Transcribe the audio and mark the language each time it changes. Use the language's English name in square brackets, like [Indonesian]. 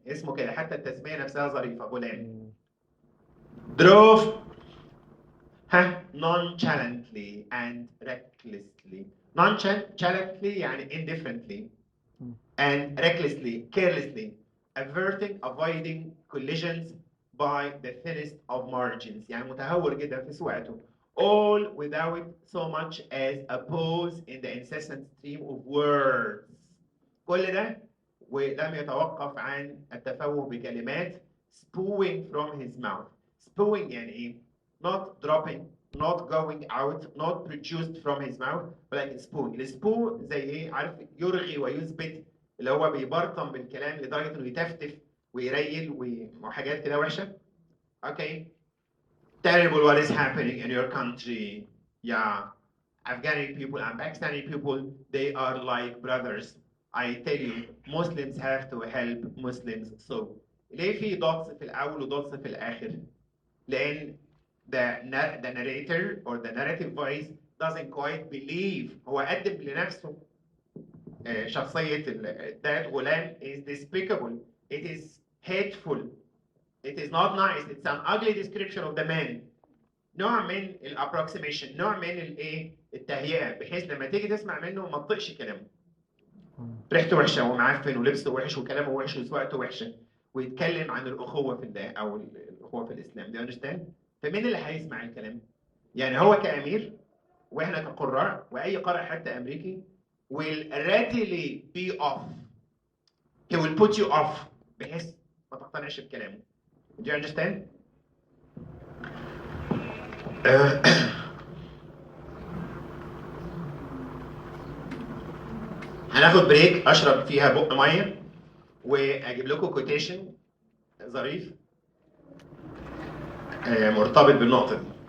[Arabic] اسمه كده حتى التسمية نفسها ظريفة, غلام. [English] Drove nonchalantly and recklessly. Nonchalantly [Arabic] يعني [English] indifferently. And recklessly, carelessly, avoiding collisions by the thinnest of margins. [Arabic] يعني متهور جدا في سواقته. [English] All without so much as a pause in the incessant stream of words. [Arabic] كل ده ولم يتوقف عن التفوه بكلمات [English] spewing from his mouth. Spewing [Arabic] يعني إيه؟ [English] Not dropping, not going out, not produced from his mouth, [Arabic] ولكن [English] spewing. [Arabic] السبو زي إيه؟ عارف يرغي ويثبت, اللي هو بيبرطم بالكلام لدرجة إنه يتفتف ويريل وحاجات كده وحشة. [English] Okay. Terrible what is happening in your country. Yeah. Afghani people and Pakistani people, they are like brothers. I tell you, Muslims have to help Muslims. So, [Arabic] ليه في dots في الأول و dots في الآخر؟ لأن [English] the narrator or the narrative voice doesn't quite believe. [Arabic] هو قدم لنفسه شخصية [English] that غلام is despicable. It is hateful. It is not nice. It's an ugly description of the man. [Arabic] نوع من الابروكسيميشن، نوع من الايه التهيئه، بحيث لما تيجي تسمع منه ما تطقش كلامه. ريحته وحشه ومعفن ولبسه وحش وكلامه وحش وسواقته وحشه، ويتكلم عن الاخوه في الله او الاخوه في الاسلام. ده [English] understand؟ [Arabic] فمين اللي هيسمع الكلام؟ يعني هو كامير واحنا كقراء واي قارئ حتى امريكي [English] will readily be off. He will put you off [Arabic] بحيث ما تقتنعش بكلامه. [English] Do you understand؟ [Arabic] هناخد بريك اشرب فيها بق ميه واجيب لكم كوتيشن ظريف مرتبط بالنقطه دي.